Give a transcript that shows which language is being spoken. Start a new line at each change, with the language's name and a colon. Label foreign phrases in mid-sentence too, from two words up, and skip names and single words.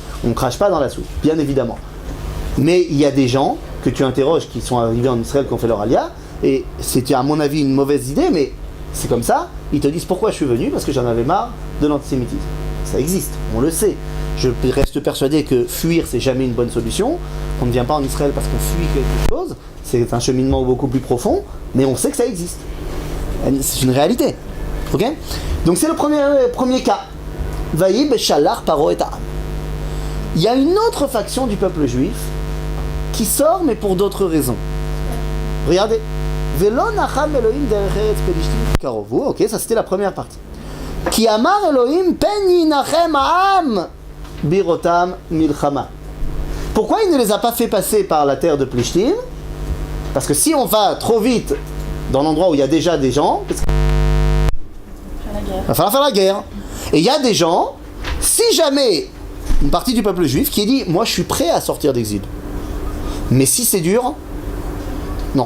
French: On ne crache pas dans la soupe, bien évidemment. Mais il y a des gens que tu interroges qui sont arrivés en Israël, qui ont fait leur alia, et c'était à mon avis une mauvaise idée, mais c'est comme ça, ils te disent pourquoi je suis venu, parce que j'en avais marre de l'antisémitisme. Ça existe, on le sait. Je reste persuadé que fuir c'est jamais une bonne solution. On ne vient pas en Israël parce qu'on fuit quelque chose, c'est un cheminement beaucoup plus profond, mais on sait que ça existe. C'est une réalité. Ok? Donc c'est le premier cas.
Hebrew: ויהי בשלח פרעה את העם.
French: Il y a une autre faction du peuple juif qui sort, mais pour d'autres raisons. Regardez.
Hebrew: ולא נחם אלהים דרך ארץ פלשתים קרוב.
French: Ok, ça c'était la première partie.
Hebrew: כי אמר אלהים פן ינחם העם בראותם מלחמה.
French: Pourquoi il ne les a pas fait passer par la terre de Plishtim? Parce que si on va trop vite dans l'endroit où il y a déjà des gens, il va falloir faire la guerre. Et il y a des gens, si jamais une partie du peuple juif qui dit moi je suis prêt à sortir d'exil, mais si c'est dur, non.